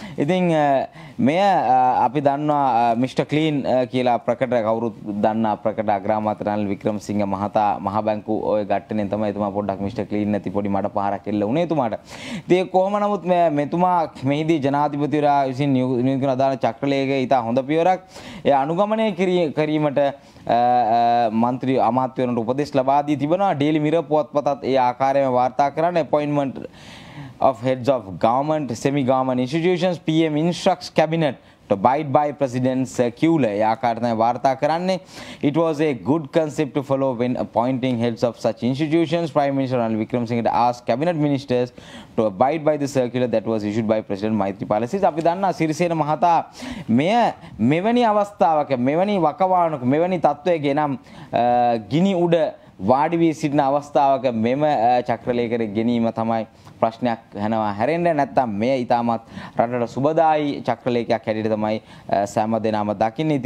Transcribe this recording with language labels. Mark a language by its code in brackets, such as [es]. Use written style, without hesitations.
[si] ඉතින් මෙය අපි දන්නවා මිස්ටර් ක්ලීන් කියලා ප්‍රකට කවුරුත් දන්නා ප්‍රකට අග්‍රාමාත්‍ය රනිල් වික්‍රමසිංහ මහතා මහ බැංකු ඔය ගැට්ටෙනෙන් තමයි එතුමා පොඩ්ඩක් මිස්ටර් ක්ලීන් නැති පොඩි මඩ පහරක් එල්ල උනේ එතුමාට. ඉතින් කොහොම නමුත් මෙතුමා මෙහිදී ජනාධිපතිවරයා විසින් නියුත් කරන අදාළ චක්‍රලේඛය ඉතා හොඳ පියවරක්. ඒ අනුගමනය කිරීමට මන්ත්‍රී අමාත්‍යවරුන්ට උපදෙස් ලබා දී තිබෙනවා. ඩේලි මිරර් පුවත්පතත් ඒ ආකාරයෙන්ම වාර්තා කරන්න [en] appointment of heads of government semi-government institutions PM instructs cabinet to abide by president's circular. [si] ඒ ආකාරයෙන් වාර්තා කරන්නේ. [en] It was a good concept to follow when appointing heads of such institutions. Prime Minister Ranil Wickremesinghe asked cabinet ministers to abide by the circular that was issued by President Maithripala Sirisena. [si] අපි දන්නා සිරිසේන මහතා මෙවැනි අවස්ථාවක මෙවැනි වකවානුක මෙවැනි තත්වයක එනම් ගිනි උඩ වාඩි වී සිටින අවස්ථාවක මෙම චක්‍රලේඛය ගෙනීම තමයි ප්‍රශ්නයක් වෙනවා. හැරෙන්න නැත්තම් මේ ඊටමත් රටට සුබදායි චක්‍රලේඛයක් හැටියට තමයි සෑම දෙනාම දකින්නේ.